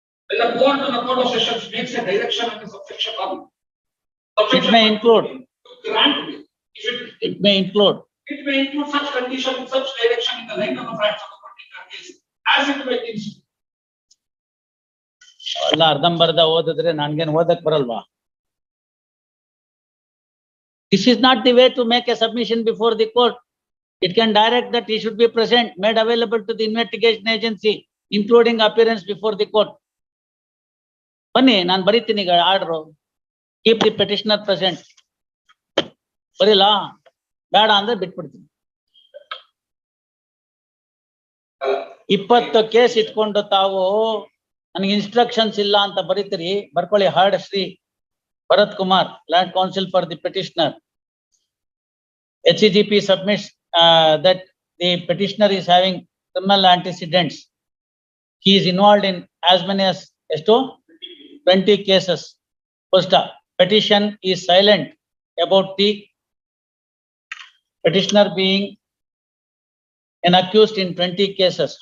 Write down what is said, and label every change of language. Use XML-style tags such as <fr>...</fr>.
<en>When the court of sessions makes a direction under subsection 1. It may include. Grant me. It may include. It may include such condition in such direction in the light of the facts of the particular case as it may include.</en> <kn>ಎಲ್ಲ ಅರ್ಧಂಬರ್ಧ ಓದಿದ್ರೆ ನನ್ಗೇನು ಓದಕ್ ಬರಲ್ವಾ?</kn> <en>This is not the way to make a submission before the court. It can direct that he should be present, made available to the investigation agency, including appearance before the court.</en> <kn>ಬನ್ನಿ, ನಾನು ಬರೀತೀನಿ ಈಗ order.</kn> <en>Keep the petitioner present.</en> <kn>ಬರೀಲ್ಲ, ಬೇಡ ಅಂದ್ರೆ ಬಿಟ್ಬಿಡ್ತೀನಿ. 20 case ಇಟ್ಕೊಂಡು ತಾವು ನನಗೆ instructions ಇಲ್ಲ ಅಂತ ಬರೀತೀರಿ, ಬರ್ಕೊಳ್ಳಿ.</kn> <en>Heard Shri Bharat Kumar, learned counsel for the petitioner. HCGP submits that the petitioner is having criminal antecedents. He is involved in as many as 20 cases. First, petition is silent about the petitioner being an accused in 20 cases.</en>